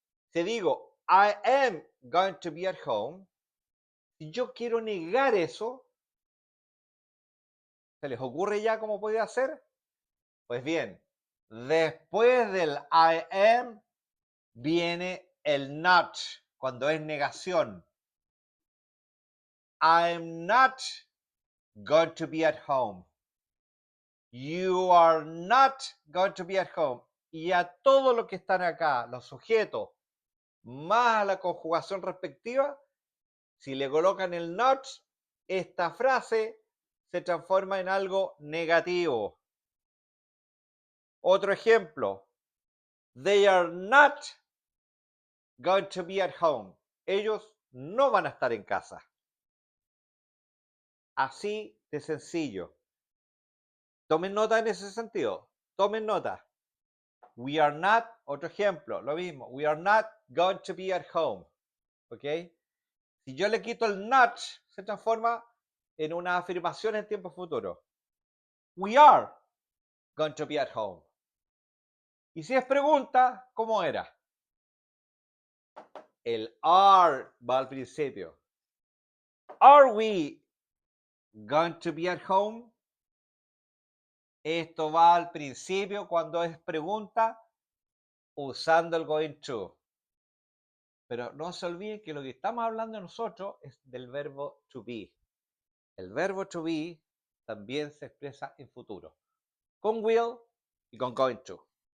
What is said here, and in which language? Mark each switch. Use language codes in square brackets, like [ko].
[es] Si digo, [en] I am going to be at home, [es] si yo quiero negar eso, ¿se les ocurre ya cómo puede hacer? Pues bien, después del I am viene el not, cuando es negación. [en] I'm not going to be at home. You are not going to be at home. [es] Y a todo lo que están acá, los sujetos, más la conjugación respectiva, si le colocan el not, esta frase se transforma en algo negativo. Otro ejemplo, [en] they are not going to be at home. [es] Ellos no van a estar en casa. Así de sencillo. Tomen nota en ese sentido. Tomen nota. [en] We are not, [es] otro ejemplo, lo mismo. [en] We are not going to be at home. ¿Ok? [es] Si yo le quito el not, se transforma en una afirmación en tiempo futuro. [en] We are going to be at home. [es] Y si es pregunta, ¿cómo era? El are va al principio. [en] Are we going to be at home? [es] Esto va al principio cuando es pregunta usando el going to. Pero no se olviden que lo que estamos hablando nosotros es del verbo to be. El verbo to be también se expresa en futuro, con will y con going to.